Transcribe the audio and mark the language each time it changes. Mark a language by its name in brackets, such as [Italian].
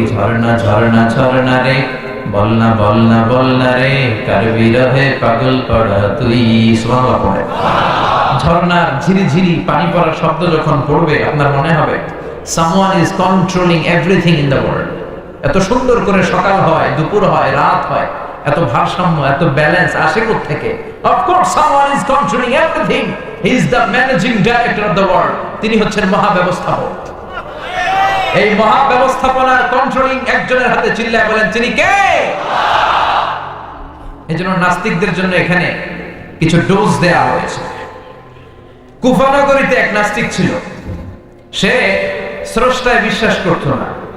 [Bangla] ঝর্ণা ঝর্ণা ঝর্ণা রে, বলনা বলনা বলনা রে, কার বিরহে পাগল পড়া তুই। সুবহানাল্লাহ পড়ে। ঝর্ণার ঝিরি ঝিরি পানি পড়ার শব্দ যখন পড়বে আপনার মনে হবে [English] someone is controlling everything in the world। [Bangla] এত সুন্দর করে সকাল হয়, দুপুর হয়, রাত হয়, এত ভারসাম্য, এত ব্যালেন্স আসে কোথা থেকে? [English] Of course someone is controlling everything. He is the managing director of the world। [Bangla] তিনি হচ্ছেন মহাব্যবস্থাপক। এই মহাব্যবস্থাপনার কন্ট্রোলিং একজনের হাতে। চিল্লায় বলেন তিনি কে? এজন্য নাস্তিকদের জন্য এখানে কিছু ডোজ দেয়া হয়েছে। কুফা নগরীতে এক নাস্তিক ছিল, সে স্রষ্টায় বিশ্বাস করত না।